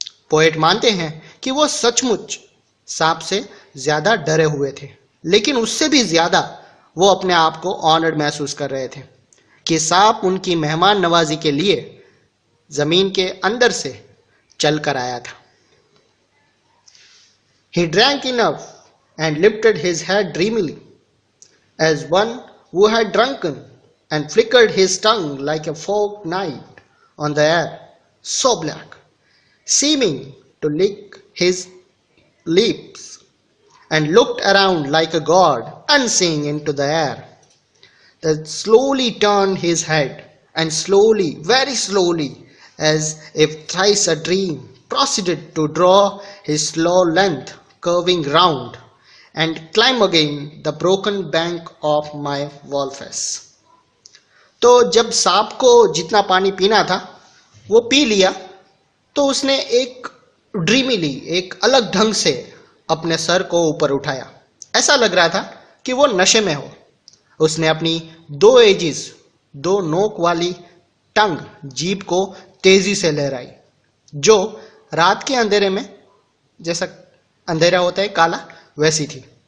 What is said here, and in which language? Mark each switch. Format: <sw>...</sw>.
<hi>Poet मानते हैं कि वो सचमुच सांप से ज्यादा डरे हुए थे, लेकिन उससे भी ज्यादा वो अपने आप को ऑनर्ड महसूस कर रहे थे कि सांप उनकी मेहमान नवाजी के लिए जमीन के अंदर से चल कर आया था।</hi> <en>He drank enough and lifted his head dreamily, as one who had drunken, and flickered his tongue like a forked knife on the air, so black, seeming to lick his lips, and looked around like a god, unseeing into the air. Then slowly turned his head, and slowly, very slowly, as if thrice a dream, proceeded to draw his slow length, curving round, and climb again the broken bank of my wall face.</en> <hi>तो जब सांप को जितना पानी पीना था वो P लिया, तो उसने एक ड्रीमिली, एक अलग ढंग से अपने सर को ऊपर उठाया। ऐसा लग रहा था कि वो नशे में हो। उसने अपनी दो एजिस, दो नोक वाली टंग, जीभ को तेजी से लहराई, जो रात के अंधेरे में, जैसा अंधेरा होता है काला, वैसी थी।</hi>